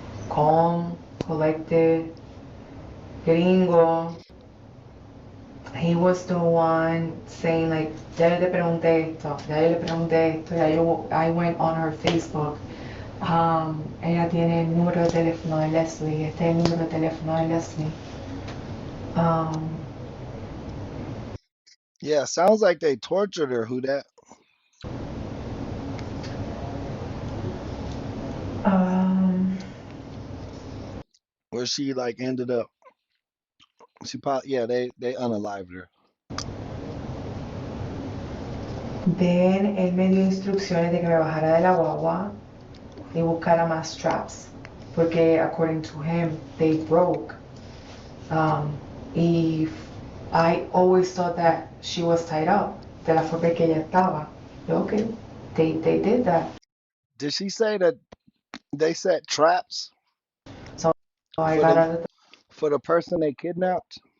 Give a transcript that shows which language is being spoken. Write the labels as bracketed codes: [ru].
[en] Calm, collected, gringo. He was the one saying like, [es] ya yo le pregunté esto, [en] ya yo le pregunté esto, I went on her Facebook. [es] Ella tiene el número de teléfono de Leslie, este es el número de teléfono de Leslie. [en] Yeah, sounds like they tortured her. Who that? Where she like ended up. She probably, yeah, they unalived her. Then [es] él me dio instrucciones de que me bajara de la guagua y buscara más straps, porque [en] according to him, they broke. Y I always thought that she was tied up, [es] de la forma que ella estaba. [en] Okay, they did that. Did she say that they set traps So I got out of for the person they kidnapped?